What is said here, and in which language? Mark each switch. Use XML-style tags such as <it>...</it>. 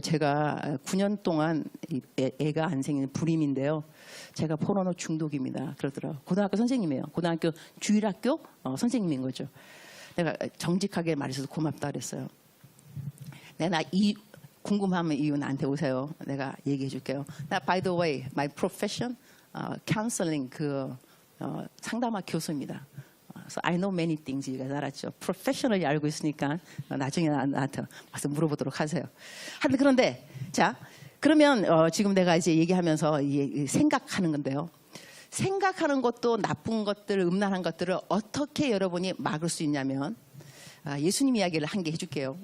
<ko>제가 9년 동안 애가 안 생기는 불임인데요. 제가 포르노 중독입니다. 그러더라고요. 고등학교 선생님이에요. 고등학교 주일학교 선생님인 거죠. 내가 정직하게 말해서 고맙다 그랬어요. 내가 궁금하면 이유 나한테 오세요. 내가 얘기해 줄게요. 나</ko> <en>by the way, my profession, counseling</en> <ko>상담학 교수입니다.</ko> <en>So I know many things.</en> <ko>이가 알았죠. 프로페셔널이 알고 있으니까 나중에 나한테 와서 물어보도록 하세요. 하여튼 그런데 자 그러면 지금 내가 이제 얘기하면서 생각하는 건데요. 생각하는 것도 나쁜 것들, 음란한 것들을 어떻게 여러분이 막을 수 있냐면 예수님 이야기를 한 개 해줄게요.</ko>